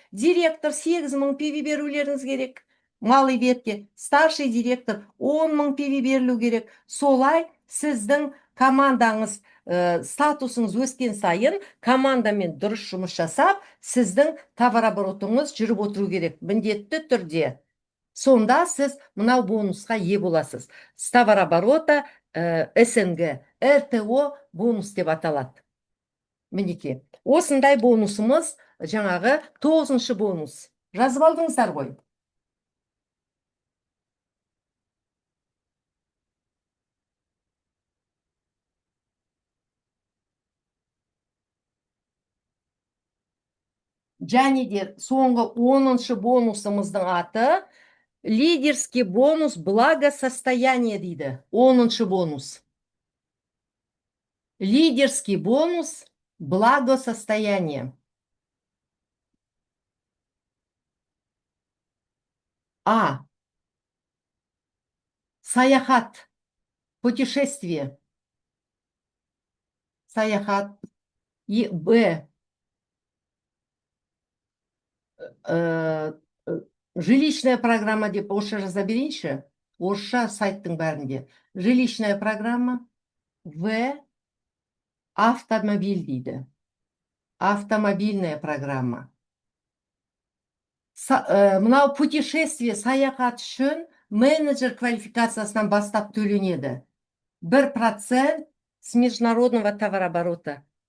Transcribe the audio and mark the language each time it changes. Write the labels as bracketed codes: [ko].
[kk] Директор 8000 PV берулеріңіз керек. Малый ветке, старший директор 10.000 PV берілу керек. Солай сіздің командаңыз, статусыңыз өскен сайын, командамен дұрыс жұмыс жасап, сіздің товарооборотыңыз жүріп отыру керек. Міндетті түрде. Сонда сіз мынау бонусқа ие боласыз. С товарооборота СНГ, РТО бонус деп аталады. Мінеке, осындай бонусымыз жаңағы 9-шы бонус. Жазып алдыңыздар ғой. және де соңғы 10-шы бонусымыздың аты лидерский бонус благосостояние дейді. 10-шы бонус. [ru] Лидерский бонус благосостояние. А. [kk] Саяхат. Путешествие. Саяхат. И Б. Э, жилищная программа деп орысша жаза берейінші. Орысша сайттың бәрінде. [ru] Жилищная программа. В. Автомобиль дейді. Автомобильная программа. [kk] Мынау путешествие, саяхат үшін менеджер квалификациясынан бастап төленеді. [ru] 1% с международного товарооборота.